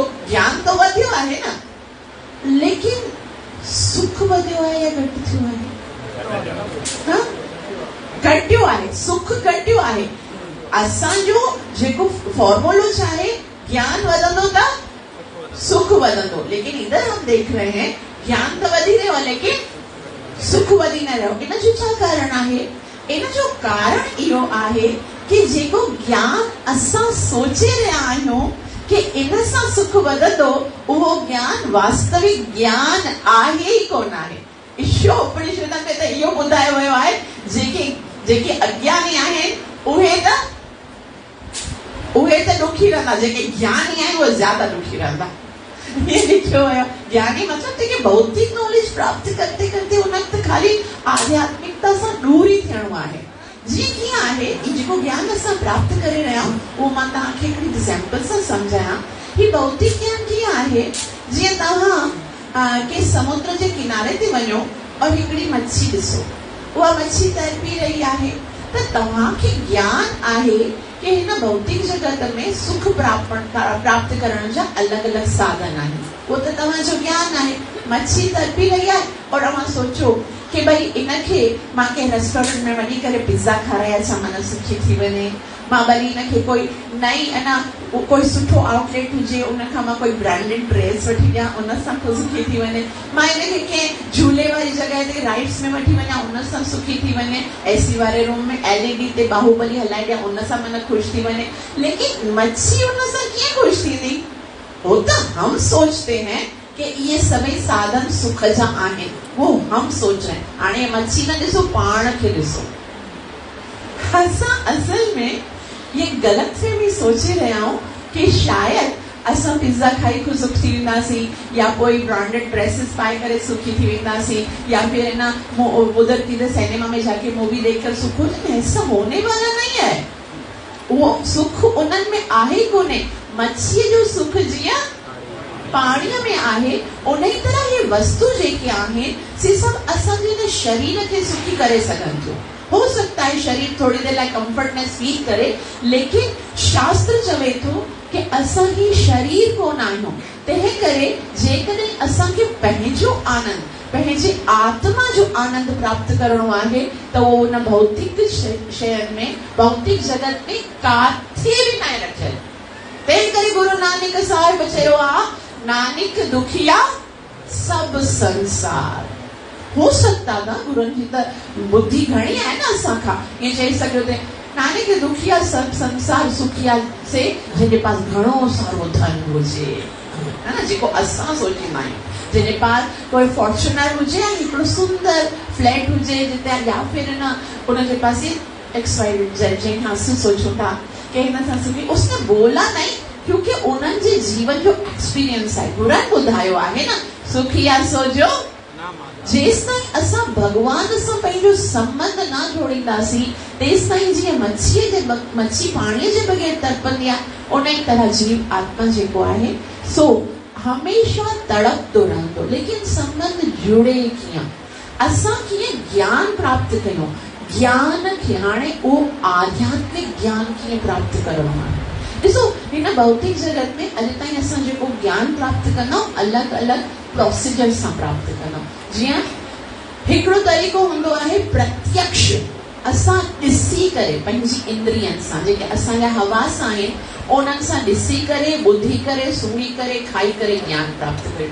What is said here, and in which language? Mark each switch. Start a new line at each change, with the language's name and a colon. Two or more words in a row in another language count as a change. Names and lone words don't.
Sindhi: ज्ञान तो वधियो आहे न, लेकिन सुख वधियो आहे या घटि थियो आहे? घटियो आहे, सुख घटियो आहे। असांजो जेको फॉर्मूलो छा आहे, ज्ञान वधंदो त सुख वधंदो। लेकिन
Hindi: इधर हम देख रहे हैं
Sindhi: ज्ञान तो वधी रहियो लेकिन सुख वधी न रहियो। इन जो छा कारण आहे? इन जो कारण इहो आहे कि जेको ज्ञान असां सोचे रहिया आहियूं कि इन सां सुख वधंदो, उहो ज्ञान वास्तविक ज्ञान आहे ई कोन आहे। ईश्वर उपनिषद में त इहो ॿुधायो वियो आहे, जेके अज्ञानी आहिनि उहे त दुखी रहंदा, जेके ज्ञानी आहिनि उहे ज्यादा दुखी रहंदा। ये लिखियो है ज्ञानी मतलब जेके भौतिक नॉलेज
Hindi: प्राप्त करते करते
Sindhi: उन्हनि त खाली आध्यात्मिकता सां दूर ई थियणो आहे। जीअं कीअं आहे जेको ज्ञान असां प्राप्त करे रहिया आहियूं उहो मां तव्हांखे हिकिड़ी एग्जाम्पल सां सम्झायां। ही भौतिक ज्ञान कीअं आहे, जीअं तव्हां के समुद्र जे किनारे ते वञो और हिकिड़ी मच्छी ॾिसो, उहा मच्छी तड़पी रही आहे, त तव्हांखे ज्ञान आहे कि हिन भौतिक जगत में सुख प्राप्त करण जा अलग अलग साधन आहिनि, वो त तव्हांजो ज्ञान आहे। मच्छी तड़पी रही आहे और तव्हां सोचो कि भाई इनखे मां कंहिं रेस्टोरेंट में वञी करे पिज़्ज़ा खाराए अचां, मन सुखी थी वञे, मां वरी इनखे कोई नई कोई सुठो आउटलेट हुजे उनखां मां कोई
English: branded dress
Sindhi: वठी ॾियां, उन सां सुखी थी वञे, मां इनखे कंहिं झूले वारी जॻह ते राइड्स में वठी वञा, उन सां सुखी थी वञे, एसी वारे रूम में LED ते बाहुबली हलाए ॾियां, उन सां मन ख़ुशि थी वञे। लेकिन मच्छी उन सां कीअं ख़ुशि थींदी?
Hindi: वो तो हम सोचते हैं कि ये सभी साधन
Sindhi: सुख जा आहिनि,
Hindi: वो हम सोच रहे हैं।
Sindhi: हाणे मच्छी न ॾिसो, पाण खे ॾिसो। असां असल में ये गलत फहमी सोचे रहे आहियूं कि शायद असां पिज़्ज़ा खाई ख़ुशि थी वेंदासीं, या कोई
English: branded dresses
Sindhi: पाए करे सुखी थी वेंदासीं,
Hindi: या फिर ना उधर किधर सिनेमा में जाके मूवी देखकर सुख हो जाए। ऐसा होने वाला नहीं है।
Sindhi: वो सुख उन्हनि में आहे कोने। मच्छी जो सुख जीअं पाणीअ में आहे, उन ही तरह ये वस्तु जेके आहिनि से सभु असांजे हिन शरीर खे सुखी करे सघनि थियूं।
Hindi: हो सकता है
Sindhi: शरीर थोड़ी देर लाइ
English: comfortness feel
Sindhi: करे, लेकिन शास्त्र चवे थो कि असां ही शरीर कोन आहियूं। तंहिं करे जेकॾहिं असांखे पंहिंजो आनंद, पंहिंजे आत्मा जो आनंद प्राप्त करणो आहे त उहो उन भौतिक शयुनि में, भौतिक जगत में काथे बि न रखियल। तंहिं करे गुरु नानक साहिब चयो आहे,
Punjabi: ਨਾਨਕ ਦੁਖੀਆ ਸਭ ਸੰਸਾਰ।
Sindhi: हो सकता था गुरुनि जी त बुद्धि घणी आहे न असांखां, ईअं चई सघियो थे
Punjabi: ਨਾਨਕ ਦੁਖੀਆ ਸਭ ਸੰਸਾਰ
Sindhi: सुखिया से जंहिंजे पास घणो सारो धन हुजे, है न, जेको असां सोचींदा आहियूं। जंहिंजे पास कोई फॉर्चुनर हुजे, हिकिड़ो सुंदर फ्लैट हुजे जिते,
Hindi: या फिर न उनके पास
Sindhi: XYZ जंहिंखां असां सोचूं था कि हिन सां सुखी।
Hindi: उसने बोला नहीं क्योंकि
Sindhi: उन्हनि जे जीवन जो एक्सपीरियंस आहे। गुरुनि ॿुधायो आहे न, सुखिया सोजो। जेस ताईं असां भगवान सां पंहिंजो संबंध न जोड़ींदासीं, तेस ताईं जीअं मच्छी पाणीअ जे बगैर तड़पंदी आहे, उन ई तरह जीव आत्मा जेको आहे सो हमेशा तड़पतो रहंदो। लेकिन संबंध जुड़े कीअं? असां कीअं ज्ञान प्राप्त कयूं? ज्ञान खे हाणे उहो आध्यात्मिक ज्ञान कीअं प्राप्त करणो आहे? ॾिसो, हिन भौतिक जगत में अॼु ताईं असां जेको ज्ञान प्राप्त कंदा अलॻि अलॻि प्रोसीजर सां प्राप्त कंदा। जीअं हिकिड़ो तरीक़ो हूंदो आहे प्रत्यक्ष, असां ॾिसी करे पंहिंजी इंद्रियनि सां, जेके असांजा हवास आहिनि उन्हनि सां ॾिसी करे, ॿुधी करे, सुणी करे, खाई करे ज्ञान प्राप्त कयो।